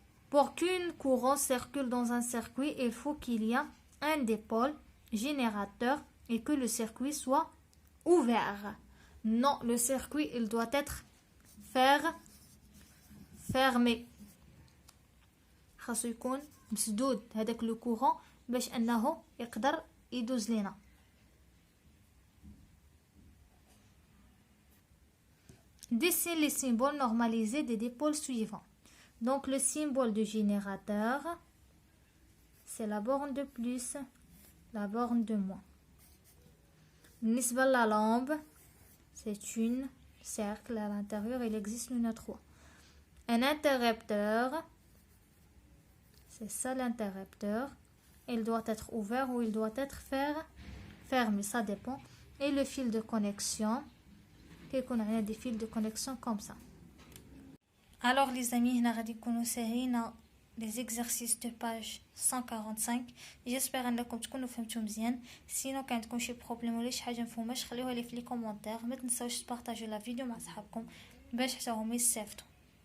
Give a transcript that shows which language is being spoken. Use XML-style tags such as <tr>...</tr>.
<fr>Pour qu'un courant circule dans un circuit, il faut qu'il y ait un dipôle générateur et que le circuit soit ouvert. Non, le circuit, il doit être fermé.</fr> <ar>خاصو يكون مسدود هذاك لو كورون باش انه يقدر يدوز لينا.</ar> <fr>Dessine les symboles normalisés des dipôles suivants. Donc le symbole du générateur, c'est la borne de plus, la borne de moins.</fr> <ar>بالنسبة</ar> <fr>la lampe, c'est une cercle à l'intérieur, il existe une 3. Un interrupteur, c'est ça l'interrupteur. Il doit être ouvert ou il doit être fermé, ça dépend. Et le fil de connexion, on a des fils de connexion comme ça. Alors les amis, on a dit les exercices de page 145. J'espère</fr> <ar>انكم تكونوا فهمتوا مزيان. Sinon كان عندكم شي بروبليم ولا شي حاجه مفهوماش خليوها لي في لي كومونتير. ما تنساوش تبارطاجيو لا فيديو مع صحابكم باش حتى هما يستافدوا.</ar>